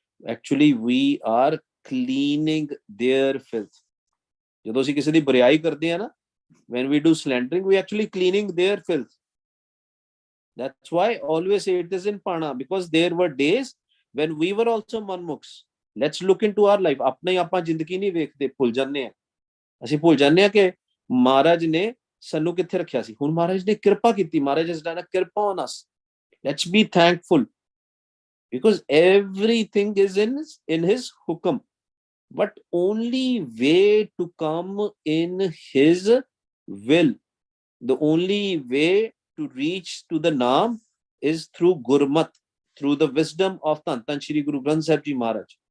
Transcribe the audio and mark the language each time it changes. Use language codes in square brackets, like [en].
[en] Actually, we are cleaning their filth. [pa] ਜਦੋਂ ਅਸੀਂ ਕਿਸੇ ਦੀ ਬੁਰਾਈ ਕਰਦੇ ਆ ਨਾ, [en] when we do slandering, we actually cleaning their filth. That's why I always say it is in Pana, because there were days when we were also manmukhs. Let's look into our life. [pa] ਆਪਣੇ ਆਪਾਂ ਜ਼ਿੰਦਗੀ ਨਹੀਂ ਵੇਖਦੇ, ਭੁੱਲ ਜਾਂਦੇ ਆ. ਅਸੀਂ ਭੁੱਲ ਜਾਂਦੇ ਆ ਕਿ ਮਹਾਰਾਜ ਨੇ ਸਾਨੂੰ ਕਿੱਥੇ ਰੱਖਿਆ ਸੀ. ਹੁਣ ਮਹਾਰਾਜ ਨੇ ਕਿਰਪਾ ਕੀਤੀ. [en] Maharaj has done a kirpa on us. Let's be thankful, because everything is in his hukam. But only way to come in his will, the only way to reach to the Naam is through Gurmat, through the wisdom of Tan Shri Guru Granth Sahib Ji Maharaj.